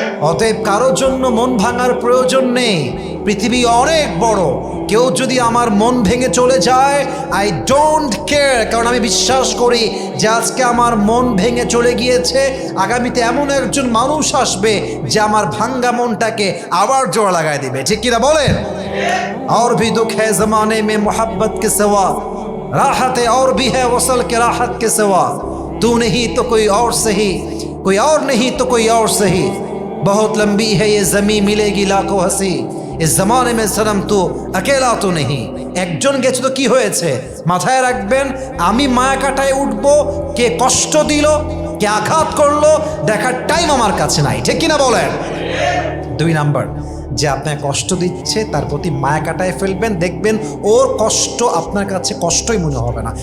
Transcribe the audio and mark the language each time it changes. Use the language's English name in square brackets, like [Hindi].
[Bangla] অতএব কারো জন্য মন ভাঙার প্রয়োজন নেই। পৃথিবী অনেক বড়। কেউ যদি আমার মন ভেঙে চলে যায়, [English] I don't care. [Bangla] কারণ আমি বিশ্বাস করি যে আজকে আমার মন ভেঙে চলে গিয়েছে, আগামীতে এমন একজন মানুষ আসবে যে আমার ভাঙ্গা মনটাকে আবার জোড়া লাগাই দিবে, ঠিক কিনা বলেন? [Hindi] और भी दुख है जमाने में मोहब्बत के सिवा, राहत और भी है वसल के राहत के सिवा, तू नहीं तो कोई और सही, कोई और नहीं तो कोई और सही, बहुत लंबी है ये जमी मिलेगी लाखों हंसी, इस जमाने में सनम तू अकेला तो नहीं। [Bangla] একজন গেছে তো কি হয়েছে? মাথায় রাখবেন, আমি মায়া কাটায় উঠবো, কে কষ্ট দিল, কে আঘাত করলো, দেখার টাইম আমার কাছে নাই, ঠিক কিনা বলেন? 2 নাম্বার, যে আপনার কষ্ট দিচ্ছে তার প্রতি মায়া কাটায় ফেলবেন, দেখবেন ওর কষ্ট আপনার কাছে কষ্টই মনে হবে না।